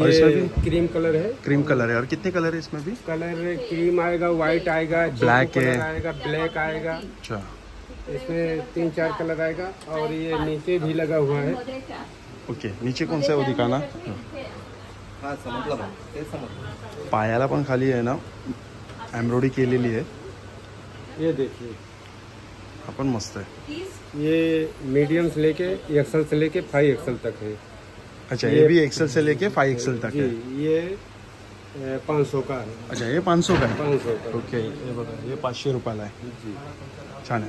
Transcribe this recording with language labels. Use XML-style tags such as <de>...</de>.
<hi>और इसमें भी क्रीम कलर है। क्रीम कलर है, और कितने कलर है इसमें भी? कलर क्रीम आएगा, व्हाइट आएगा, ब्लैक है, आएगा, ब्लैक आएगा। अच्छा इसमें 3-4 कलर आएगा। और ये नीचे भी लगा हुआ है। ओके नीचे कौन सा है वो दिखाना।</hi> <mr>पायाला पण खाली आहे ना एम्ब्रॉयडरी केलेली आहे।</mr> <hi>ये देखिए आपण मस्त है। ये मीडियम से लेके एक्सल से लेके 5 एक्सल तक है। अच्छा ये भी एक्सेल से लेके 5 एक्सेल तक है। जी, ये 500 का है। अच्छा ये 500 का है। 500 का।</hi> <mr>ओके ये बघा ये 500 रुपयाला है।</mr> <hi>जी छान है।</hi>